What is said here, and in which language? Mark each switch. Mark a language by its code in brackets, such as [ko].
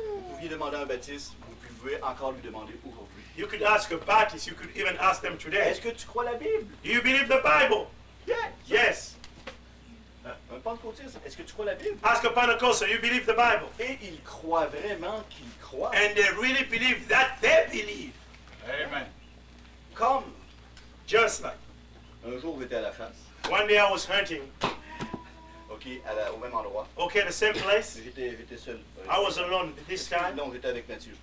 [fr] vous pouviez demander un baptiste, vous pouvez encore lui demander aujourd'hui. [en] you could ask a Baptist, you could even ask them today, [fr] Est-ce que tu crois la Bible? [en] do you believe the Bible? Yes. Yes. [fr] Un pentecôtiste, est-ce que tu crois la Bible? [en] Ask a Pentecostal, you believe the Bible? [fr] Et il croit vraiment qu'il croit. [en] And they really believe that they believe. Amen. [fr] Comme [en] Just like [fr] un jour j'étais à la chasse, [en] one day I was hunting, [fr] ok, au même endroit. [en] okay, the same place. [fr] J'étais seul. [en] I was alone this time. [fr] Non, j'étais avec Mathieu.